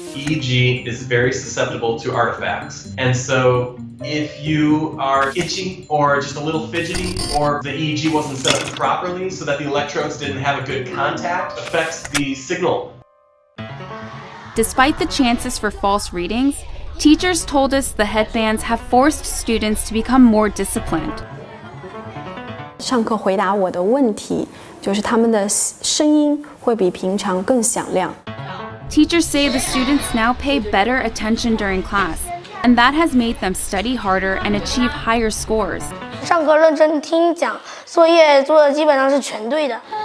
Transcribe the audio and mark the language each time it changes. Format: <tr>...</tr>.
<en>EEG is very susceptible to artifacts, and so if you are itchy or just a little fidgety, or the EEG wasn't set up properly so that the electrodes didn't have a good contact, affects the signal. Despite the chances for false readings, teachers told us the headbands have forced students to become more disciplined.</en> <zh>上课回答我的问题，就是他们的声音会比平常更响亮。</zh> <en>Teachers say the students now pay better attention during class, and that has made them study harder and achieve higher scores.</en> <zh>上课认真听讲，作业做的基本上是全对的。</zh>